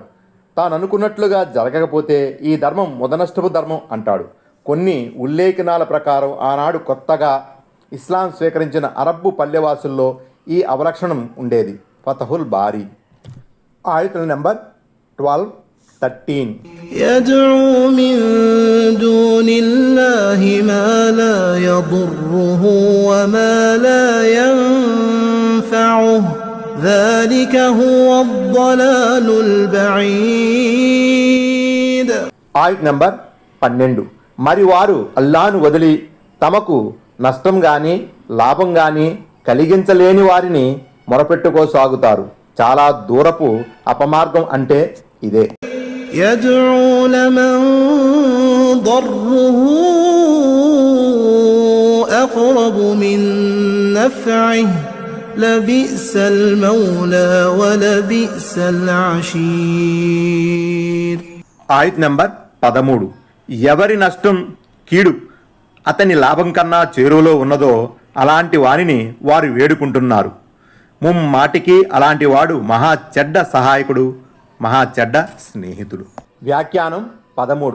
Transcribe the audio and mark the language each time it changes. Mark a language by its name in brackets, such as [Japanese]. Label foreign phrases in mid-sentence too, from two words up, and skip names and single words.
[Telugu] తాను అనుకున్నట్లుగా జరగకపోతే ఈ ధర్మం ముదనష్టపు ధర్మం అంటాడు. కొన్ని ఉల్లేఖనాల ప్రకారం ఆనాడు కొత్తగా ఇస్లాం స్వీకరించిన అరబ్బు పల్లెవాసుల్లో ఈ అవలక్షణం ఉండేది. ఫతహుల్ బారీ. ఆయతుల నెంబర్ 12, 13. [Arabic] يدعو من دون الله ما لا يضره وما لا ينفعه ذلك هو الضلال البعيد. [Telugu] ఆయత్ నెంబర్ 12. మరి వారు అల్లాను వదిలి తమకు నష్టం కానీ లాభం కానీ కలిగించలేని వారిని మొరపెట్టుకోసాగుతారు. చాలా దూరపు అపమార్గం అంటే ఇదే. [Arabic] يدعو لمن ضره أقرب من نفعه لبئس المولى ولبئس العشير. [Telugu] ఆయత్ నెంబర్ 13. ఎవరి నష్టం కీడు అతని లాభం కన్నా చేరువలో ఉన్నదో అలాంటి వారిని వారు వేడుకుంటున్నారు. ముమ్మాటికి అలాంటి వాడు మహా చెడ్డ సహాయకుడు, మహా చెడ్డ స్నేహితుడు. వ్యాఖ్యానం 13.